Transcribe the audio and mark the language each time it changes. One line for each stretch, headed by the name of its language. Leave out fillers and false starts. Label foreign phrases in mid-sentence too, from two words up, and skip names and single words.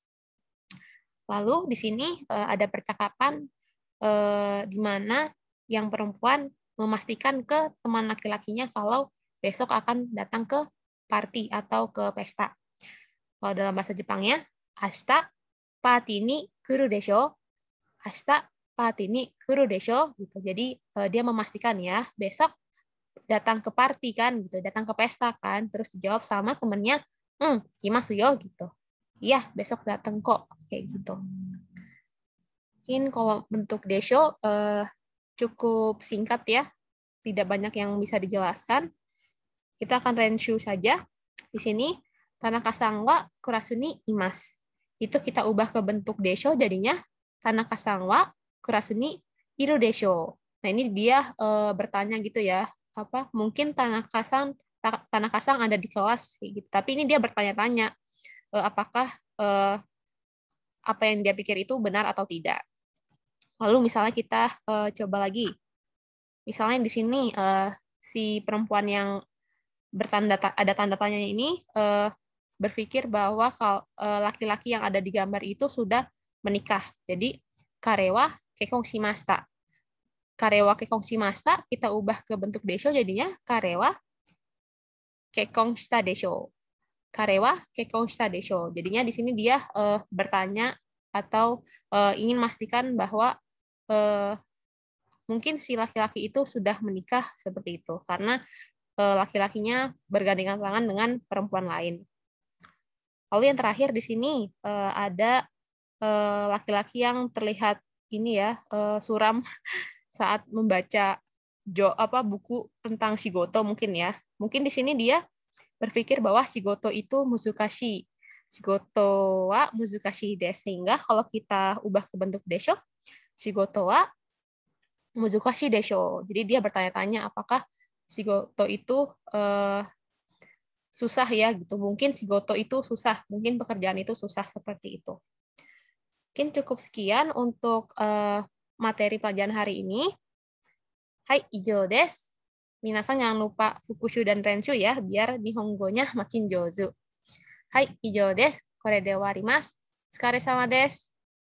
Indonesian: Lalu di sini ada percakapan di mana yang perempuan memastikan ke teman laki-lakinya kalau besok akan datang ke party atau ke pesta. Kalau dalam bahasa Jepangnya,
Japanese: 明日partyに来るでしょ. 明日partyに来るでしょ gitu.
Indonesian: Jadi dia memastikan ya, besok datang ke party kan gitu, datang ke pesta kan. Terus dijawab sama temennya,
Japanese: 来ますよ
Indonesian: gitu. Iya, besok datang kok kayak gitu. Mungkin kalau bentuk desho cukup singkat ya, tidak banyak yang bisa dijelaskan. Kita akan renshu saja. Di sini,
Japanese: 田中さんはクラスにいます.
Indonesian: Itu kita ubah ke bentuk desho, jadinya
Japanese: 田中さんはクラスにいるでしょ.
Indonesian: Nah, ini dia bertanya gitu ya. Mungkin Tanaka-san ada di kelas gitu. Tapi ini dia bertanya-tanya apakah apa yang dia pikir itu benar atau tidak. Lalu misalnya kita coba lagi. Misalnya di sini si perempuan yang ada tanda tanya ini berpikir bahwa laki-laki yang ada di gambar itu sudah menikah.
Japanese: Jadi 彼は結婚しました。彼は結婚しました
Indonesian: kita ubah ke bentuk desho jadinya
Japanese: 彼は結婚したでしょ. 彼は結婚したでしょ.
Indonesian: Jadinya di sini dia bertanya atau ingin memastikan bahwa mungkin si laki-laki itu sudah menikah seperti itu karena laki-lakinya bergandengan tangan dengan perempuan lain. Lalu yang terakhir di sini ada laki-laki yang terlihat ini ya suram saat membaca buku tentang shigoto mungkin ya. Mungkin di sini dia berpikir bahwa shigoto itu muzukashi.
Japanese: 仕事は難しいです.
Indonesian: Sehingga kalau kita ubah ke bentuk desho,
Japanese: 仕事は難しいでしょ.
Indonesian: Jadi dia bertanya-tanya apakah shigoto itu susah ya gitu. Mungkin shigoto itu susah, mungkin pekerjaan itu susah seperti itu. Mungkin cukup sekian untuk materi pelajaran hari ini. Hai,
Japanese: 以上です.
Indonesian: Minasan jangan lupa fukushu dan renshu ya, biar nihongo-nya makin jozu.
Japanese: はい、以上です。これで終わります. お疲れ様です.